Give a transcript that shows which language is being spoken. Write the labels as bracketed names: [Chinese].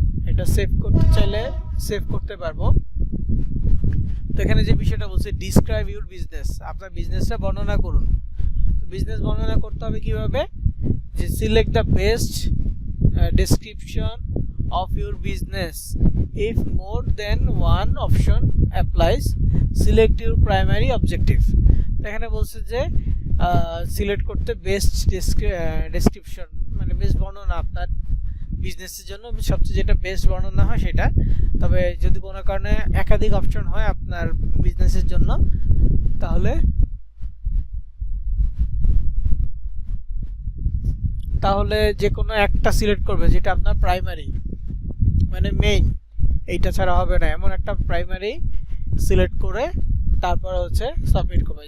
[Bangla] এটা সেভ করতে চাইলে সেভ করতে পারবো। তো এখানে যে বিষয়টা বলছে [English] describe your business, [Bangla] আপনার বিজনেসটা বর্ণনা করুন। তো বিজনেস বর্ণনা করতে হবে কিভাবে, যে [English] Select the best description of your business. If more than one option applies, select your primary objective. [Bangla] এখানে বলছে যে সিলেক্ট করতে [English] best description, [Bangla] মানে বেস্ট বর্ণনা আপনার বিজনেসের জন্য সবচেয়ে যেটা বেস্ট বর্ণনা হয় সেটা। তবে যদি কোনো কারণে একাধিক অপশন হয় আপনার বিজনেসের জন্য, তাহলে যে কোনো একটা সিলেক্ট করবে যেটা আপনার প্রাইমারি মানে মেইন, এইটা ছাড়া হবে না, এমন একটা প্রাইমারি সিলেক্ট করে তারপর হচ্ছে সাবমিট করবে।